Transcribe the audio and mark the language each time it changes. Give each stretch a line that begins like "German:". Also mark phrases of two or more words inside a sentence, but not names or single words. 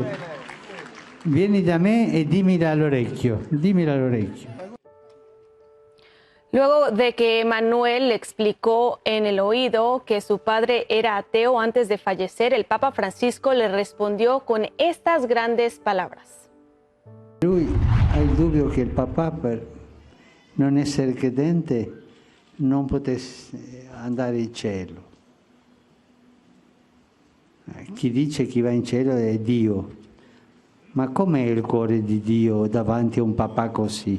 Italian: Vieni da me e dímela al orecchio.
Spanish: Luego de que Emanuel le explicó en el oído que su padre era ateo antes de fallecer, el Papa Francisco le respondió con estas grandes palabras.
Italian: Lui ha il dubbio che il papà, per non essere credente, non potesse andare in cielo. Chi dice che va in cielo è Dio. Ma com'è il cuore di Dio davanti a un papà così?